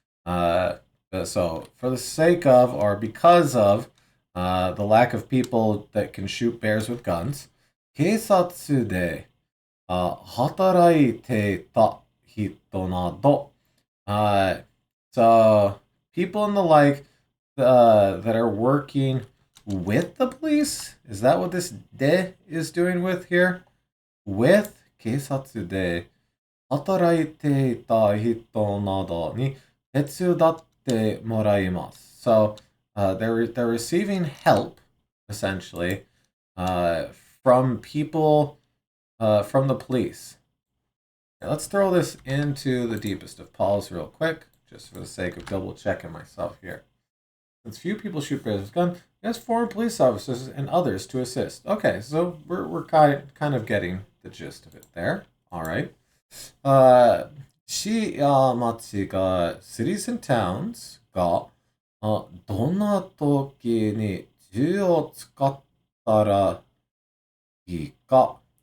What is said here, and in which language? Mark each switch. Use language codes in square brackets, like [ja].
[en] So, for the sake of, or because of, the lack of people that can shoot bears with guns, [ja] 警察で働いていた人など, [en] so people and the like that are working with the police, is that what this de is doing with here? With [ja] 警察で働いていた人などに手伝ってもらいます. [en] So they're receiving help, essentially, from people, from the police. Now, let's throw this into the deepest of Paul's real quick, just for the sake of double checking myself here. Since few people shoot bears with guns, yes, foreign police officers and others to assist. Okay, so we're kind of getting the gist of it there. All right. [ja] 市や町が [en] cities and towns [ja] がどんな時に銃を使ったらいいか?